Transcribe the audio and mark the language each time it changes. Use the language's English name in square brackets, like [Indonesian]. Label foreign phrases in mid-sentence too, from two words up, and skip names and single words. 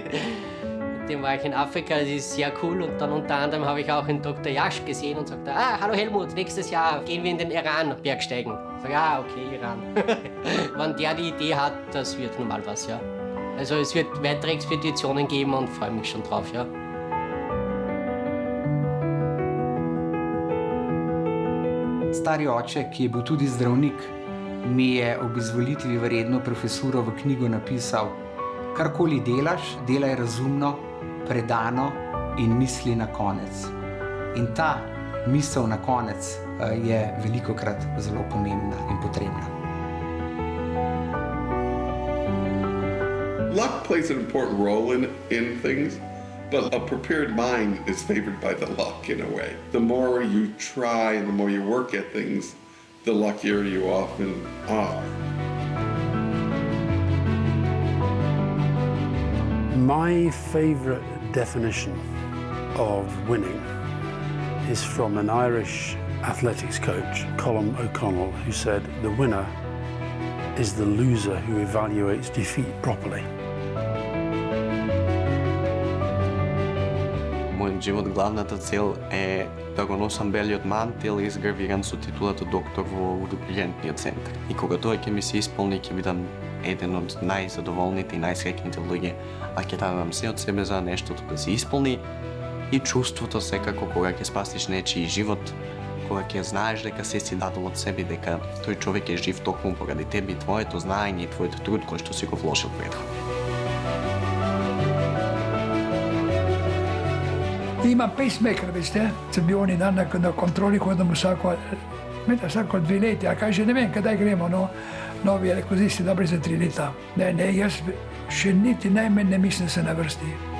[German] Mit dem war ich in Afrika, das ist sehr cool und dann unter anderem habe ich auch den Dr. Yash gesehen und sagte, hallo Helmut, nächstes Jahr gehen wir in den Iran Bergsteigen. Ich sage, okay, Iran. Wenn der die Idee hat, das wird normal was, ja. Also es wird weitere Expeditionen geben und freue mich schon drauf, ja. [Slovenian] Stari oče, ki je bil tudi zdravnik, mi je ob izvolitvi v redno profesuro v knjigo napisal: Karkoli delaš, delaj razumno, predano in misli na konec. In ta misel na konec je velikokrat zelo pomembna in potrebna. [English] Luck plays an important role in things, but a prepared mind is favored by the luck in a way. The more you try and the more you work at things, the luckier you often are. My favourite definition of winning is from an Irish athletics coach, Colm O'Connell, who said, "The winner is the loser who evaluates defeat properly." [Macedonian] Мојот живот главната цел е да го носам белиот мантил изгравиран со титулата доктор во ургентниот центар. И кога тоа ќе ми се исполни, ќе бидам еден од најзадоволните и најсреќните луѓе, а ќе дадам се од себе за нештото да се исполни и чувството секако кога ќе спасиш нечiji живот, кога ќе знаеш дека се си дадол од себе, дека тој човек е жив токму поради тебе и твоето знаење и твојот труд кој што си го вложил претходно. [Slovenian] Imam pacemaker, veste, sem bil oni dan na kontroli, hodam vsako 2 leta, a kaže, ne vem, kdaj gremo, no, novi rekozisti, dobri za 3 leta. Ne, jaz še niti najmanj ne mislim, da se na vrsti.